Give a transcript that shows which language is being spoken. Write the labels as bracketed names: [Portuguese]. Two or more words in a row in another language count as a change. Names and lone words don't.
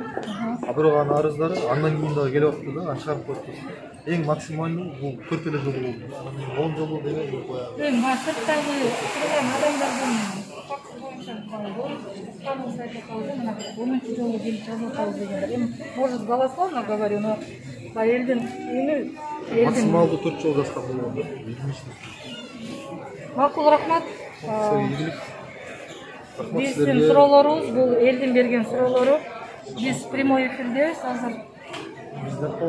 [Kyrgyz] А бирок анын арыздары андан кийин дагы келип атты да, аны чыгарып коюптуз. Эң максималдуу бул 4 эле жолу болду. Анан 10 жолу деген бул коягы. Эми сырттагы турган адамдардын факты боюнча стану сайта калды, мына 10 жолу келип жазып атабыз дегендер. [Russian] Эми может голословно говорю, но элдин [Kyrgyz] максималдуу 4 жол жазган болгон да. Макул, рахмат. Биздин суроолорубуз бул элдин берген суроолору. Биз [Russian] прямой эфирдебиз [Kyrgyz] азыр. Бизден